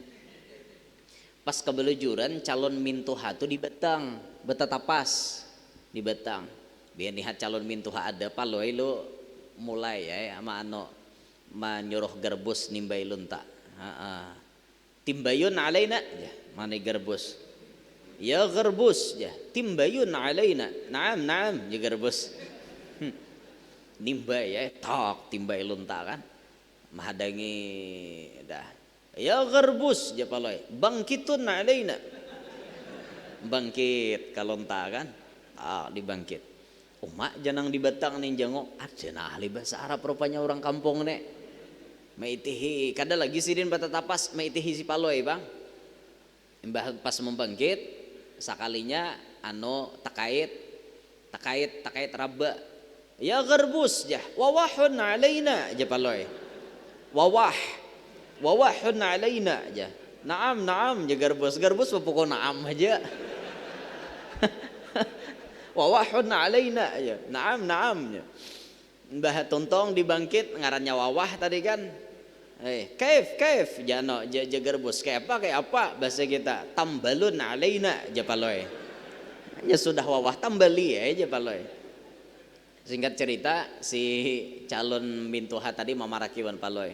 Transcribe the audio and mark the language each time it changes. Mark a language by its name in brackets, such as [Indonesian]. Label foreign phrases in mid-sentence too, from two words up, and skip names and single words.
[Banjar] Pas kebelujuran calon mintuha tuh di Betang, betatapas di Betang. Biar lihat calon mintuha ada paloy lu mulai ya ama ano menyuruh gerbus nimbay lunta. Timbayun alaina ya mana gerbus. Ya gerbus ya timbayun alaina. Naam ya gerbus. Nimbay ya tok timbay lunta kan. Mahadangi dah. Ya gerbus ya paloy bangkitun alaina. Bangkit kalonta kan dibangkit. Umak janang di Batang nih jangok ada ahli bahasa Arab rupanya orang kampung nek. Maitihi kada lagi sidin batatapas maitihi si paloy bang. Mbah pas membangkit sakalinya takait raba. Ya gerbus ya wawahun alaina ya paloy. Wawahun alaina aja. naam ya garbus pokok naam aja. Wawahun alaina ya. Naam ya. Mbah Tontong dibangkit ngarannya wawah tadi kan. Kaif jano garbus kayak apa bahasa kita tambalun alaina aja paloy. Ya sudah wawah tambali aja paloy. Singkat cerita si calon mintuha tadi mamarakiwan paloy.